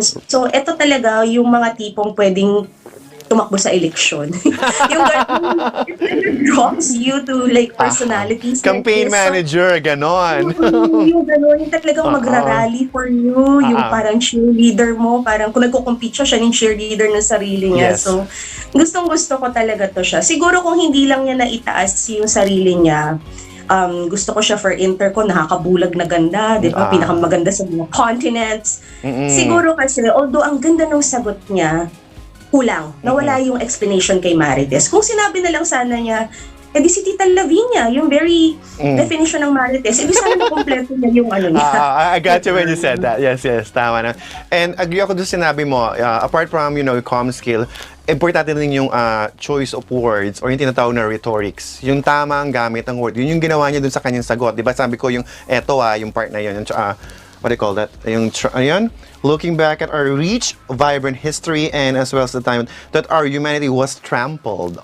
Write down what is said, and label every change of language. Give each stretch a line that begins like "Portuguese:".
Filipino: So, ito talaga yung mga tipong pwedeng tumakbo sa eleksyon. Yung
English: it drops you to like personalities. Campaign manager,
Filipino: ganon. Yung ganon, yung talagang magra-rally
English: for you,
Filipino: yung parang cheerleader mo, parang kung nagko-compete siya yung cheerleader ng sarili niya. So, gustong-gusto ko talaga to siya. Siguro kung hindi lang niya naitaas yung sarili niya, gusto ko siya for Intercon, nakakabulag na ganda, di ba? Pinakamaganda sa mga continents. Siguro kasi, although ang ganda ng sagot niya, kulang. Nawala yung explanation kay Marites. Kung sinabi na lang sana niya, di si Tita Lavinia, yung very definition ng marites. Di sana nakompleto niya yung ano niya.
English: I got you when you said that.
Filipino: Yes, tama na. And agree ako doon sinabi mo, apart from,
English: comm skill,
Filipino: importante din yung
English: choice of words
Filipino: or yung tinatawag na rhetorics. Yung tamang gamit ng word. Yun yung ginawa niya doon sa kanyang sagot. Di ba sabi ko yung yung part na yun.
English: Yung, what do you call that?
Filipino: Yung, ayun,
English: looking back at our rich, vibrant history and as well as the time that our humanity was trampled.